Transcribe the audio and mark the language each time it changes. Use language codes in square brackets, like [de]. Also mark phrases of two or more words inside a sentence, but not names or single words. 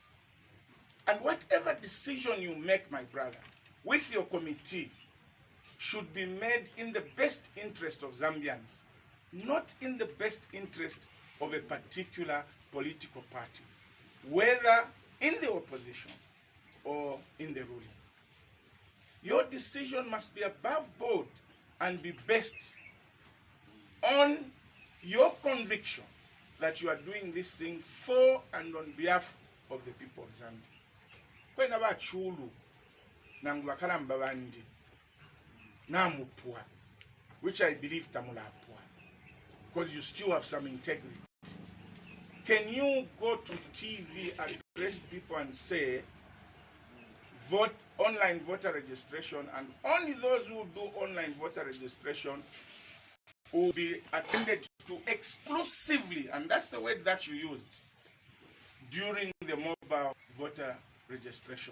[en] And whatever decision you make, my brother, with your committee, should be made in the best interest of Zambians, not in the best interest of a particular political party, whether in the opposition or in the ruling. Your decision must be above board and be based on your conviction that you are doing this thing for and on behalf of the people of Zambia. [bem] Kwena ba chulu nangu bakalamba bandi namupua, [en] which I believe [bem] tamula apua, [en] because you still have some integrity. Can you go to TV, address people and say, vote online voter registration, and only those who do online voter registration will be attended to exclusively, and that's the word that you used, during the mobile voter registration.